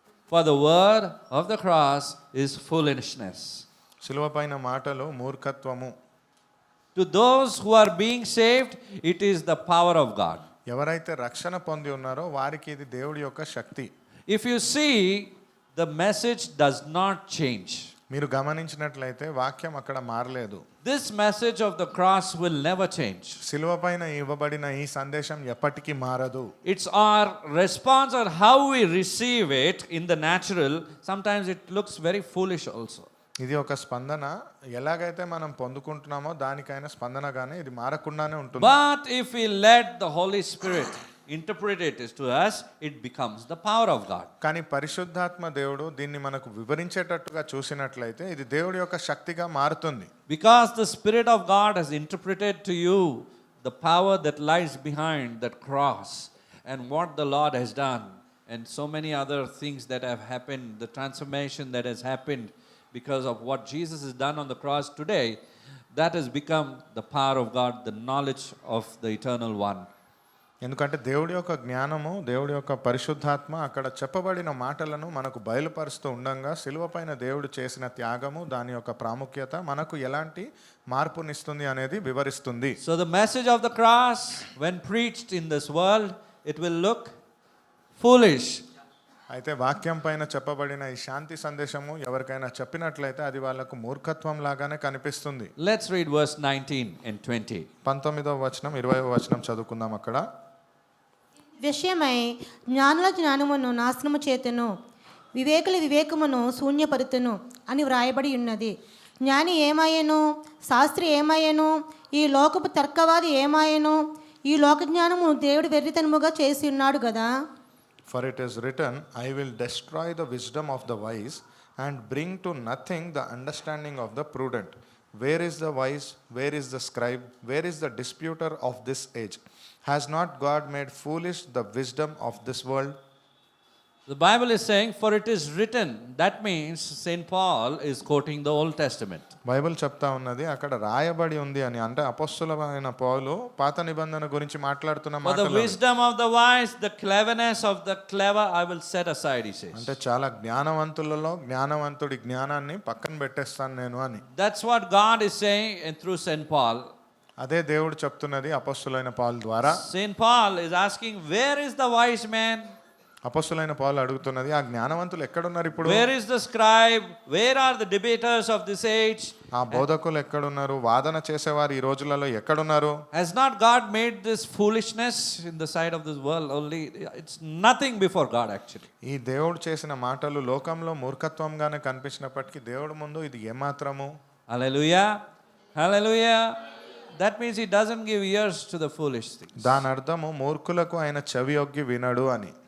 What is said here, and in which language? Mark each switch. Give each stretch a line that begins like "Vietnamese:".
English: For the word of the cross is foolishness.
Telugu: శిలువ పైన మాటలు మూర్ఖత్వము.
English: To those who are being saved, it is the power of God.
Telugu: ఎవరైతే రక్షణ పొంది ఉన్నారో వారికి ఇది దేవుడి యొక్క శక్తి.
English: If you see, the message does not change.
Telugu: మీరు గమనించినట్లయితే వాక్యం అక్కడ మారలేదు.
English: This message of the cross will never change.
Telugu: శిలువ పైన ఇవ్వబడిన ఈ సందేశం ఎప్పటికీ మారదు.
English: It's our response or how we receive it in the natural. Sometimes it looks very foolish also.
Telugu: ఇది ఒక స్పందన, ఎలాగైతే మనం పొందుకుంటున్నామో దానికైనా స్పందనగానే ఇది మారకుండానే ఉంటుంది.
English: But if we let the Holy Spirit interpret it to us, it becomes the power of God.
Telugu: కానీ పరిశుద్ధాత్మ దేవుడు దీన్ని మనకు వివరించేటట్టుగా చూసినట్లయితే ఇది దేవుడి యొక్క శక్తిగా మారుతుంది.
English: Because the Spirit of God has interpreted to you the power that lies behind that cross and what the Lord has done and so many other things that have happened, the transformation that has happened because of what Jesus has done on the cross today, that has become the power of God, the knowledge of the Eternal One.
Telugu: ఎందుకంటే దేవుడి యొక్క జ్ఞానము, దేవుడి యొక్క పరిశుద్ధాత్మ అక్కడ చెప్పబడిన మాటలను మనకు బయలుపరుస్తూ ఉండగా శిలువ పైన దేవుడు చేసిన త్యాగము, దాని యొక్క ప్రాముఖ్యత మనకు ఎలాంటి మార్పునిస్తుంది అనేది వివరిస్తుంది.
English: So the message of the cross, when preached in this world, it will look foolish.
Telugu: అయితే వాక్యం పైన చెప్పబడిన ఈ శాంతి సందేశము ఎవరికైనా చెప్పినట్లయితే అది వాళ్ళకు మూర్ఖత్వం లాగానే కనిపిస్తుంది.
English: Let's read verse 19 and 20.
Telugu: 19వ వచనం 20వ వచనం చదువుకుందాం. అక్కడ విషయమై జ్ఞానుల జ్ఞానమును నాశనము చేతును, వివేకుల వివేకమును శూన్యపరుతును అని వ్రాయబడి ఉన్నది. జ్ఞాని ఏమాయను, శాస్త్రి ఏమాయను, ఈ లోకపు తర్కవాది ఏమాయను, ఈ లోక జ్ఞానము దేవుడు వెర్రితనముగా చేసి ఉన్నాడు కదా.
English: For it is written, I will destroy the wisdom of the wise and bring to nothing the understanding of the prudent. Where is the wise? Where is the scribe? Where is the disputer of this age? Has not God made foolish the wisdom of this world? The Bible is saying, for it is written. That means St. Paul is quoting the Old Testament.
Telugu: Bible చెప్తా ఉన్నది అక్కడ రాయబడి ఉంది అని, అంటే అపొస్తలుడైన పౌలు పాత నిబంధన గురించి మాట్లాడుతున్న
English: For the
Telugu: మాటలు.
English: wisdom of the wise, the cleverness of the clever, I will set aside, he says.
Telugu: అంటే చాలా జ్ఞానవంతులలో జ్ఞానవంతుడి జ్ఞానాన్ని పక్కన పెట్టేస్తాను నేను అని.
English: That's what God is saying and through St. Paul.
Telugu: అదే దేవుడు చెప్తున్నది అపొస్తలుడైన పౌలు ద్వారా.
English: St. Paul is asking, where is the wise man?
Telugu: అపొస్తలుడైన పౌలు అడుగుతున్నది ఆ జ్ఞానవంతులు ఎక్కడున్నారు ఇప్పుడు?
English: Where is the scribe? Where are the debaters of this age?
Telugu: ఆ బోధకులు ఎక్కడున్నారు? వాదన చేసేవారు ఈ రోజులలో ఎక్కడున్నారు?
English: Has not God made this foolishness in the sight of this world only? It's nothing before God actually.
Telugu: ఈ దేవుడు చేసిన మాటలు లోకంలో మూర్ఖత్వంగానే కనిపించినప్పటికీ దేవుడి ముందు ఇది ఏమాత్రము.
English: Hallelujah. Hallelujah. That means he doesn't give ears to the foolish things.
Telugu: దాని అర్థము మూర్ఖులకు ఆయన చెవియొగ్గి వినడు అని.